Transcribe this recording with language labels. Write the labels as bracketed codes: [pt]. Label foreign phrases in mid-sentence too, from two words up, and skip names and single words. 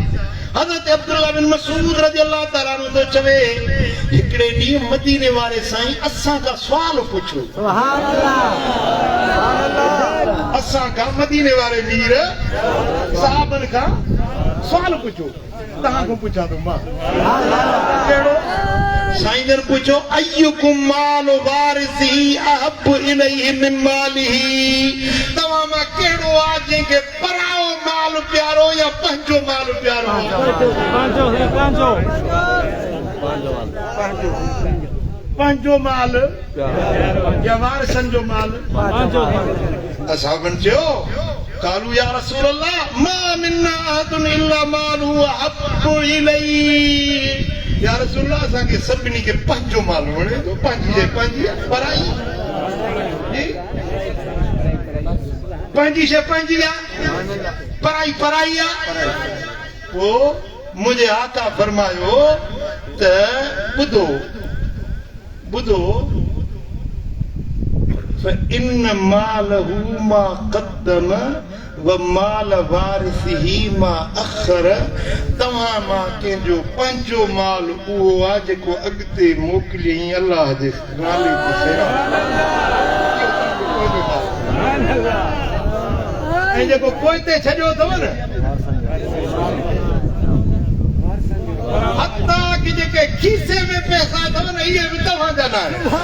[sd] हज़रत अब्दुल्लाह बिन मसूद [ar] رضي الله تعالى عنه [sd] तो चवे, हिकिड़े ॾींहुं मदीने वारे साईं असां खां सुवाल पुछो। [ar] سبحان الله، سبحان الله. [sd] असां खां मदीने वारे मीर साहबन खां सुवाल पुछो। तव्हां खां पुछां थो मां, कहिड़ो? साईं जन पूछो, [ar] أيكم مال وارثه أحب إليه من ماله. [sd] तव्हां मां कहिड़ो आहे जंहिंखे पराओ माल प्यारो या पंहिंजो माल प्यारो? पंहिंजो माल या वारिसनि जो माल? असहाबन चयो, [ar] قالوا يا رسول الله ما منا أحد إلا ماله أحب إليه. يا رسول الله, [sd] असांखे सभिनी खे पंहिंजो माल वणे थो। पंहिंजी शइ पंहिंजी आहे, पराई पंहिंजी शइ पंहिंजी आहे, पराई पराई आहे। पोइ मुंहिंजे आका फरमायो त ॿुधो ॿुधो, [ar] إن ماله ما قدم ومال وارثه ما أخر. [sd] तव्हां मां कंहिंजो पंहिंजो माल उहो आहे जेको अॻिते मोकिलियईं अल्लाह जे नाले ते। ऐं जेको पोइ ते छॾियो अथव न, हत्ता कि जेके खीसे में पैसा अथव न, इहे बि तव्हांजा न आहिनि।